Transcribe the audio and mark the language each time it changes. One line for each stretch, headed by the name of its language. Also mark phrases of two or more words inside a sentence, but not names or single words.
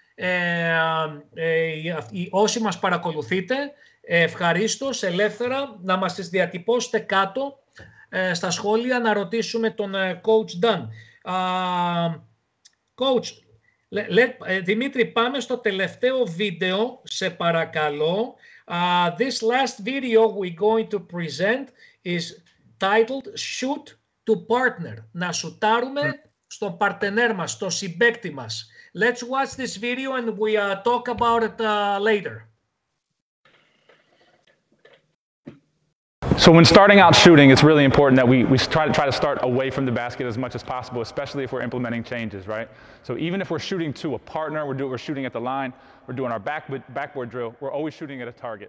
Greek: όσοι μας παρακολουθείτε, ευχαρίστως, ελεύθερα να μας τις διατυπώσετε κάτω στα σχόλια, να ρωτήσουμε τον Coach Dan. Coach, Δημήτρη, πάμε στο τελευταίο βίντεο, σε παρακαλώ.
English: This last video we're going to present is titled Shoot to Partner.
Greek: Να σουτάρουμε στον παρτενέρ μας, στο συμπαίκτη μας.
English: Let's watch this video and we talk about it later. So when starting out shooting, it's really important that we try to start away from the basket as much as possible, especially if we're implementing changes, right? So even if we're shooting to a partner, we're shooting at the line, we're doing our backboard drill, we're always shooting at a target.